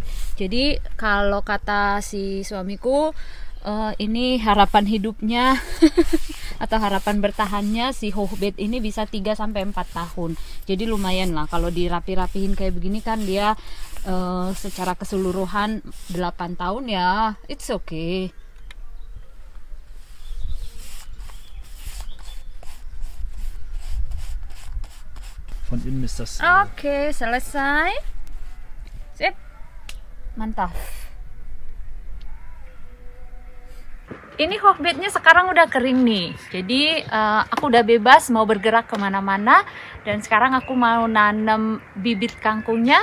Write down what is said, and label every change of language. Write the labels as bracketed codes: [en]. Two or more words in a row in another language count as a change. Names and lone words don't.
[id] Jadi kalau kata si suamiku, ini harapan hidupnya atau harapan bertahannya si hochbeet ini bisa 3-4 tahun. Jadi lumayan lah kalau dirapi-rapihin kayak begini kan dia secara keseluruhan 8 tahun ya, [en] it's okay. [de] Von innen ist das. [id] Oke, selesai. Sip. Mantap. Ini hochbeetnya sekarang udah kering nih. Jadi aku udah bebas mau bergerak kemana-mana. Dan sekarang aku mau nanam bibit kangkungnya.